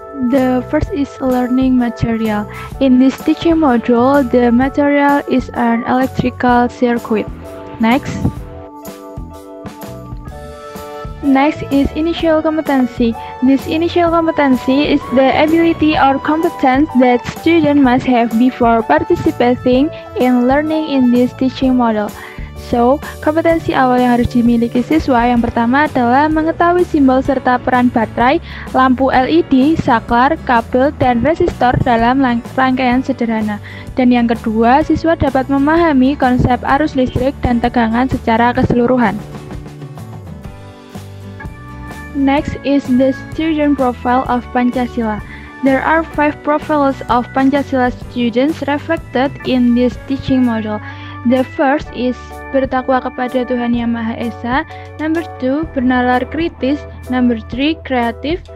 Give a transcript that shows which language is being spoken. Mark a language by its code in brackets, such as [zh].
[en] The first is learning material. In this teaching module, the material is an electrical circuit. Next is initial competency. This initial competency is the ability or competence that student must have before participating in learning in this teaching module. [id] So, kompetensi awal yang harus dimiliki siswa yang pertama adalah mengetahui simbol serta peran baterai, lampu LED, saklar, kabel, dan resistor dalam rangkaian sederhana. Dan yang kedua, siswa dapat memahami konsep arus listrik dan tegangan secara keseluruhan. [en] Next is the student profile of Pancasila. There are 5 profiles of Pancasila students reflected in this teaching module. The first is [id] bertakwa kepada Tuhan Yang Maha Esa. [en] Number 2, [id] bernalar kritis. [en] Number 3, kreatif.